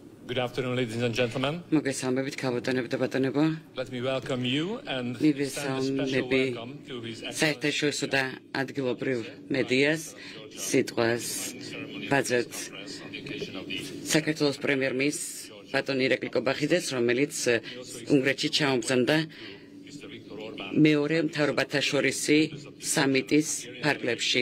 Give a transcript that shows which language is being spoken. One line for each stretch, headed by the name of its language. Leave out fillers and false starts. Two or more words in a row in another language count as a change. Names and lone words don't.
English: Good afternoon, ladies and gentlemen.
Georgian: მოგესალმებით, ქალბატონებო და ბატონებო.
English: Let me welcome you and extend a special welcome to His
Georgian: საერთაშორისო და ადგილობრივ მედიას სიტყვას ვაძლევთ საქართველოს პრემიერ-მინისტრ ბატონ ირაკლი კობახიძეს, რომელიც უნგრეთში ჩაუმგზავრდა მეორე მთავრობათა შორისი სამიტის ფარგლებში.